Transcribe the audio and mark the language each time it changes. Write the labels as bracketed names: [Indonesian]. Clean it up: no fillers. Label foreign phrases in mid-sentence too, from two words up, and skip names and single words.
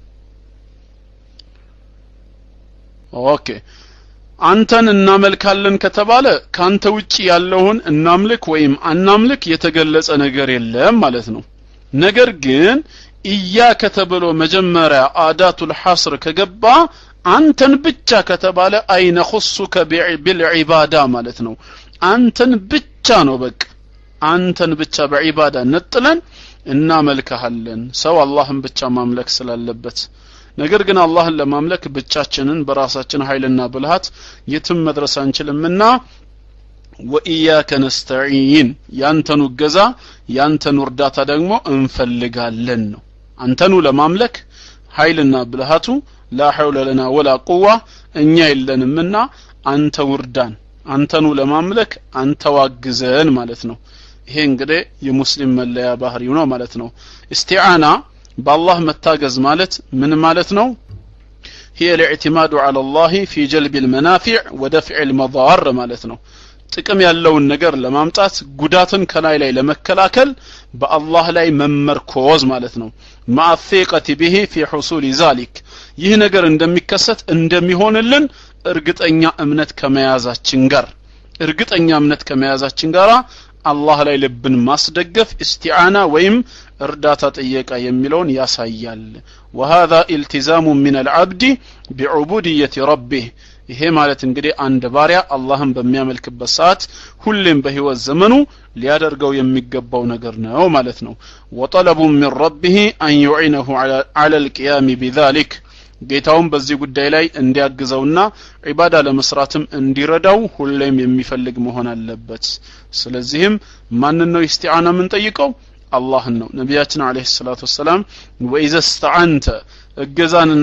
[Amharic] ኦኬ አንተን እናመልካለን ከተባለ ካንተ ውጪ ያለውን እናምልክ ወይም አናምልክ የተገለጸ ነገር የለም ማለት ነው ነገር ግን ኢያከ ተብሎ መጀመሪያ [Arabic] أداة الحصر [Amharic] ከገባ አንተን ብቻ ከተባለ አይነ [Arabic] خصك بالعباده [Amharic] ማለት ነው አንተን ብቻ ነው በቃ አንተን ብቻ በዒባዳ ነጥለን እናመልካለን ሰው አላህን ብቻ ማምለክ ስላለበት ነገር ግን አላህን ለማምለክ ብቻችንን በራሳችን ኃይልና ብልሃት የትም መድረስ አንችልምና [Arabic] وإياك نستعين [Amharic] ያንተኑ ገዛ ያንተኑ እርዳታ ደግሞ እንፈልጋለን ነው አንተኑ ለማምለክ ኃይልና ብልሃቱ [Arabic] لا حول لنا ولا قوة [Amharic] እኛ የለንምና አንተ ውርዳን አንተኑ ለማምለክ አንተ ዋግዘን ማለት ነው ይሄ እንግዲህ የሙስሊም መለያ ባህሪው ነው ማለት ነው [Arabic] استعانة بالله [Amharic] መታገዝ ማለት ምን ማለት ነው [Arabic] هي الاعتماد على الله في جلب المنافع ودفع المضار [Amharic] ማለት ነው ጥቅም ያለውን ነገር ለማምጣት ጉዳትን ከላይ ላይ ለመከላከል በአላህ ላይ መመርኮዝ ማለት ነው ማአፊቀቲ [Arabic] به في حصول ذلك [Amharic] ይህ ነገር እንደሚከሰት እንደሚሆንልን እርግጠኛ እምነት ከመያዛችን ጋር አላህ ላይ ልብን ማስደገፍ استعانة ወይም እርዳታ ጠየቃ የሚለውን ያሳያል [Arabic] وهذا التزام من العبد بعبودية ربه [Amharic] ይሄ ማለት እንግዲህ አንድ ባሪያ አላህን በሚያመልክበት ሰዓት ሁሌም በህይወት ዘመኑ ሊያደርገው የሚገባው ነገር ነው ማለት ነው [Arabic] وطلب من ربه أن يعينه على القيام بذلك [Amharic] ጌታውን በዚህ ጉዳይ ላይ እንዲያግዘውና ዒባዳ ለመስራትም እንዲረዳው ሁሌም የሚፈልግ መሆን አለበት ስለዚህም ማንን ነው ኢስቲዓና ምን ጠይቀው አላህን ነው ነብያችን [Arabic] عليه الصلاة والسلام [Amharic] ወኢዘ استعنت እገዛንና